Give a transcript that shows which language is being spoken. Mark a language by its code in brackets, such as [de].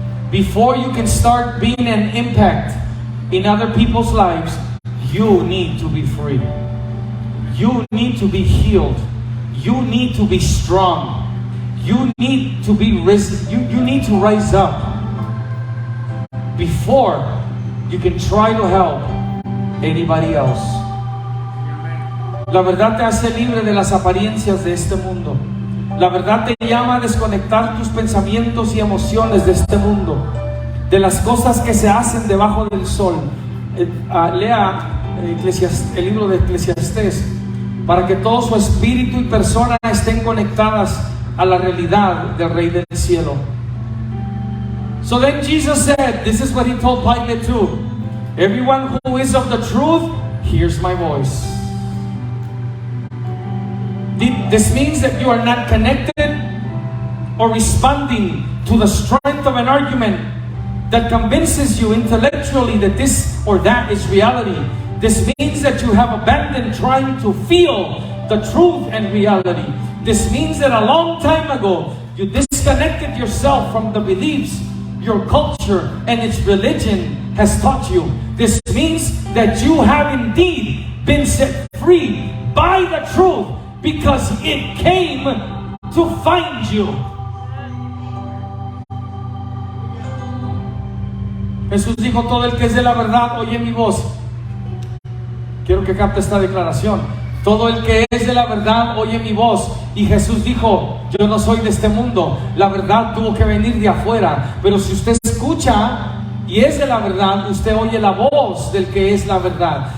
[en] Before you can start being an impact in other people's lives, you need to be free. You need to be healed. You need to be strong. You need to be risen. You need to rise up before you can try to help anybody else. [es] La verdad te hace libre de las apariencias de este mundo. La verdad te llama a desconectar tus pensamientos y emociones de este mundo, de las cosas que se hacen debajo del sol. Lea el libro de Eclesiastés para que todo su espíritu y persona estén conectadas a la realidad del Rey del Cielo. [en] So then Jesus said, this is what he told Pilate too. Everyone who is of the truth hears my voice. This means that you are not connected or responding to the strength of an argument that convinces you intellectually that this or that is reality. This means that you have abandoned trying to feel the truth and reality. This means that a long time ago, you disconnected yourself from the beliefs your culture and its religion has taught you. This means that you have indeed been set free by the truth, because it came to find you. [es] Jesús dijo, todo el que es de la verdad oye mi voz. Quiero que capte esta declaración. Todo el que es de la verdad oye mi voz. Y Jesús dijo, yo no soy de este mundo. La verdad tuvo que venir de afuera. Pero si usted escucha y es de la verdad, usted oye la voz del que es la verdad.